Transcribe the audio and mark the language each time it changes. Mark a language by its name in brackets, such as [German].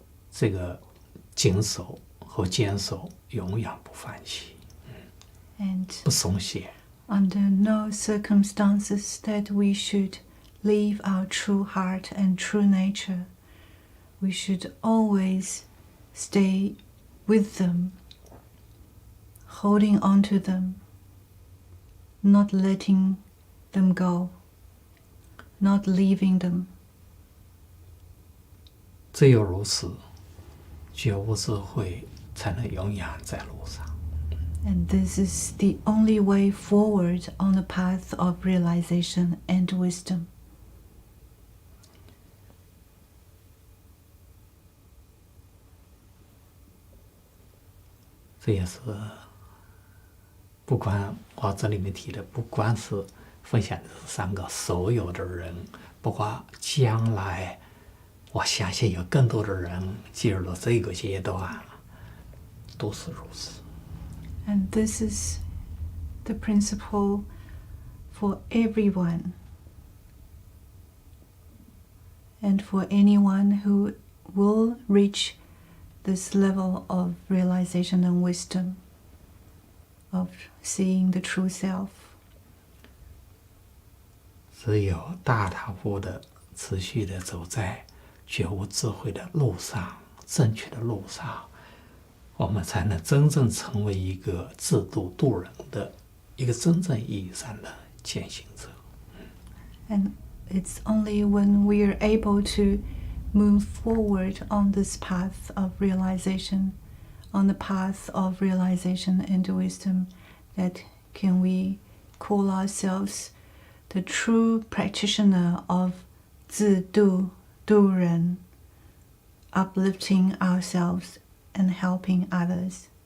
[Chinese] 这个紧守和坚守，永远不放弃， [English] And [Chinese] 不松懈。 [English] under no circumstances that we should leave our true heart and true nature. We should always stay with them, holding on to them, not letting them go, not leaving them. [Chinese] 只有如此，觉悟智慧才能永远在路上。 [English] And this is the only way forward on the path of realization and wisdom. [Chinese] 这也是不光我这里面提的，不光是分享的这三个，所有的人，包括将来，我相信有更多的人进入了这个阶段，都是如此。 [English] And this is the principle for everyone, and for anyone who will reach this level of realization and wisdom, of seeing the true self. [Chinese] 只有大踏步的、持续的走在觉悟智慧的路上，正确的路上，我们才能真正成为一个自度度人的一个真正意义上的践行者。 [English] And it's only when we are able to move forward on this path of realization, on the path of realization and wisdom, that can we call ourselves the true practitioner of 自度度人, uplifting ourselves and helping others.